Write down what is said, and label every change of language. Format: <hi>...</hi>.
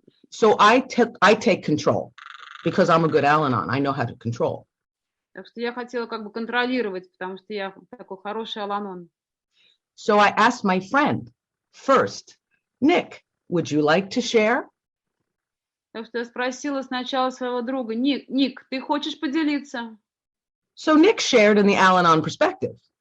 <en>So I take control because I'm a good Al-Anon. I know how to control.</en> <ru>Так что я хотела как бы контролировать, потому что я такой хороший Ал-Анон.</ru> <en>So I asked my friend first, Nick, would you like to share?</en> <ru>Так что я спросила сначала своего друга, Ник, ты хочешь поделиться?</ru> <en>So Nick shared in the Al-Anon perspective.</en>